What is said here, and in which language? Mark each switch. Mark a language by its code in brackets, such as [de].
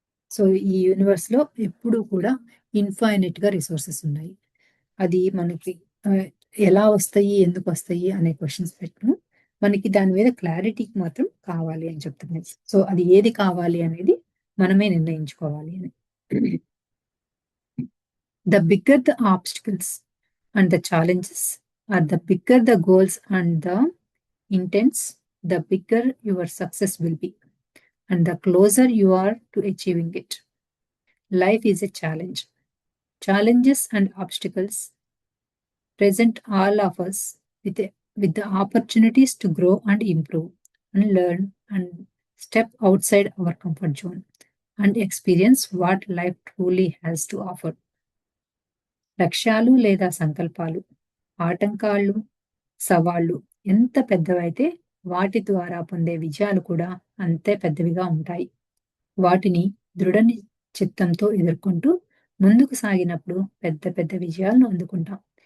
[te] So ఈ universe లో ఎప్పుడు కూడా ఇన్ఫైనైట్ గా రిసోర్సెస్ ఉన్నాయి. అది మనకి ఆ, ఎలా వస్తాయి, ఎందుకు వస్తాయి అనే క్వశ్చన్స్ పెట్టు, మనకి దాని మీద క్లారిటీకి మాత్రం కావాలి అని చెప్తున్నాయి. సో అది ఏది కావాలి అనేది మనమే నిర్ణయించుకోవాలి అని. [en] The bigger the obstacles and the challenges are the bigger the goals and the intents, the bigger your success will be, and the closer you are to achieving it. Life is a challenge. Challenges and obstacles present all of us with the opportunities to grow and improve and learn and step outside our comfort zone and experience what life truly has to offer. [te] లక్ష్యాలు లేదా సంకల్పాలు, ఆటంకాలు, సవాళ్లు ఎంత పెద్దవైతే వాటి ద్వారా పొందే విజయాలు కూడా అంతే పెద్దవిగా ఉంటాయి. వాటిని దృఢ చిత్తంతో ఎదుర్కొంటూ ముందుకు సాగినప్పుడు పెద్ద పెద్ద విజయాలను అందుకుంటాం.